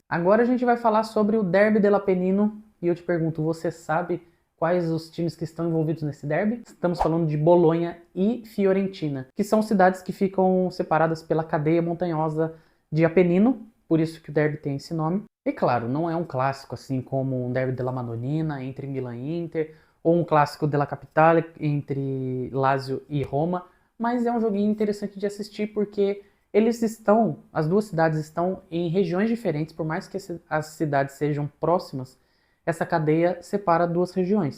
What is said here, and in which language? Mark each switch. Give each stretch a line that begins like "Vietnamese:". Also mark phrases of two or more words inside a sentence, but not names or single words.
Portuguese: Agora a gente vai falar sobre o Derby dell'Apennino, e eu te pergunto, você sabe quais os times que estão envolvidos nesse derby? Estamos falando de Bolonha e Fiorentina, que são cidades que ficam separadas pela cadeia montanhosa de Apennino, por isso que o derby tem esse nome. E claro, não é um clássico assim como um derby della Madonnina entre Milan e Inter, ou um clássico della Capitale entre Lazio e Roma, mas é um joguinho interessante de assistir porque as duas cidades estão em regiões diferentes, por mais que as cidades sejam próximas, essa cadeia separa 2 regiões.